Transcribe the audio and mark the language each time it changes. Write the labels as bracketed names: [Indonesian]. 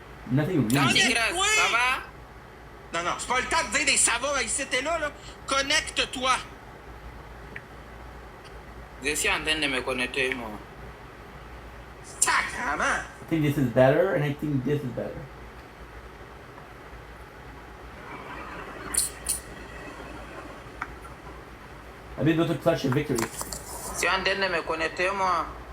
[English] Nothing really. [French] Connecte-toi! Ça va? Non, c'est pas le temps de dire des ça va ici, t'es là. Connecte-toi. Je suis en train de me connecter, moi. Sacrement! [English] I think this is better, and I think this is better. I've been able to clutch a victory. [French] Je suis en train de me connecter, moi.